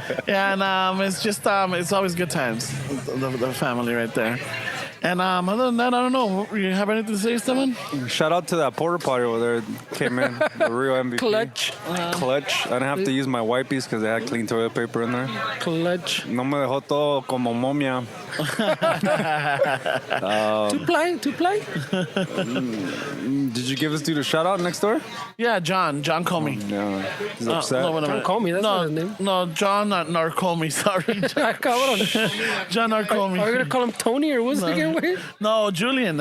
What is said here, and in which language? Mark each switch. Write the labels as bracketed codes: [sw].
[en] Yeah, and it's just it's always good times. The family right there. And other than that, I don't know. You have anything to say, Stephen? Shout out to that porta potty over there. Came in, the real MVP. Clutch. Clutch. I didn't have to use my wipes because they had clean toilet paper in there. Clutch. [es] No me dejó todo como momia. [en] Two ply? Did you give this dude a shout out next door? Yeah, John Narcomey. No. He's upset. No, wait a Don't minute. call me. That's not his name. No, John Narcomey. Sorry, [es] Cabrón. [en] John Narcomey. Are you gonna call him Tony or what's it again? Wait? No, Julian.